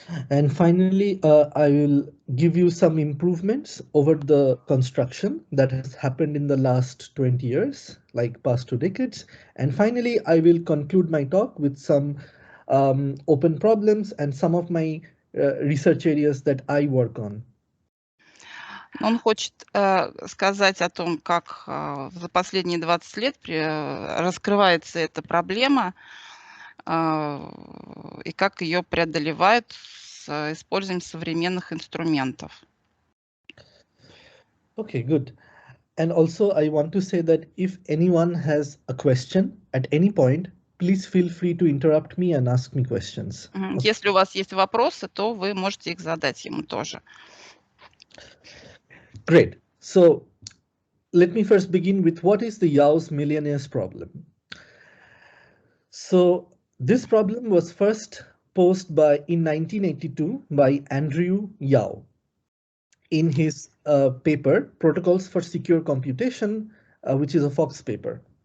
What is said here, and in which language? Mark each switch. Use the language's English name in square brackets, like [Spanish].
[English] And finally, I will give you some improvements over the construction that has happened in the last 20 years, like past 2 decades. And finally, I will conclude my talk with some open problems and some of my research areas that I work on. [Russian] Он хочет сказать о том, как за последние 20 лет раскрывается эта проблема и как ее преодолевают с использованием современных инструментов. [English] Okay, good. And also I want to say that if anyone has a question at any point, please feel free to interrupt me and ask me questions. [Russian] Если у вас есть вопросы, то вы можете их задать ему тоже. [English] Great. So let me first begin with what is the Yau's millionaires problem. So this problem was first posed in 1982 by Andrew Yau in his paper, Protocols for Secure Computation, which is a Fox paper.